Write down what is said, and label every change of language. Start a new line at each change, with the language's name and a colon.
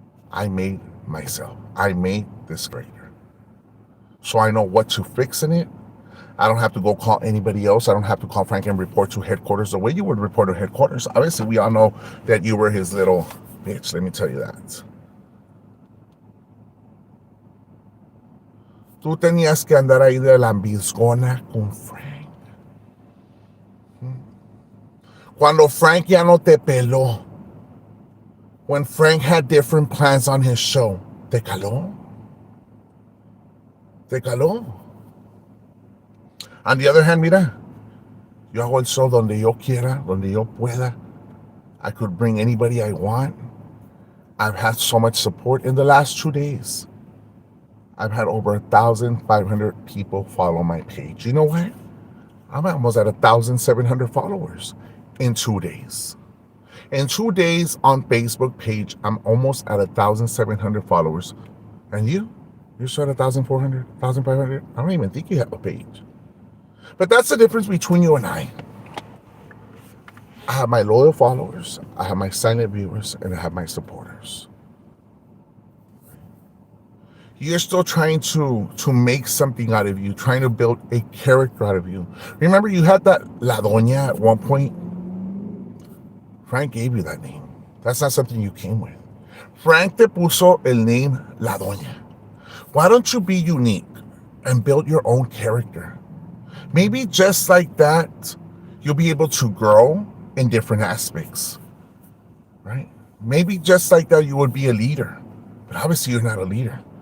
English: I made myself. I made this character. So I know what to fix in it. I don't have to go call anybody else. I don't have to call Frank and report to headquarters the way you would report to headquarters. Obviously, we all know that you were his little bitch. Let me tell you that.
Spanish: Tú tenías que andar ahí de lambiscona con Frank. Cuando Frank ya no te peló.
English: When Frank had different plans on his show.
Spanish: ¿Te caló? ¿Te caló?
English: On the other hand,
Spanish: mira, yo hago el show donde yo quiera, donde yo pueda.
English: I could bring anybody I want. I've had so much support in the last 2 days. I've had over 1,500 people follow my page. You know what? I'm almost at 1,700 followers in 2 days. In 2 days on Facebook page, I'm almost at 1,700 followers. And you're still at 1,400, 1,500? I don't even think you have a page. But that's the difference between you and I. I have my loyal followers, I have my silent viewers, and I have my supporters. You're still trying to make something out of you, trying to build a character out of you. Remember, you had that La Doña at one point? Frank gave you that name. That's not something you came with.
Spanish: Frank te puso el name La Doña.
English: Why don't you be unique and build your own character? Maybe just like that, you'll be able to grow in different aspects, right? Maybe just like that, you would be a leader, but obviously you're not a leader.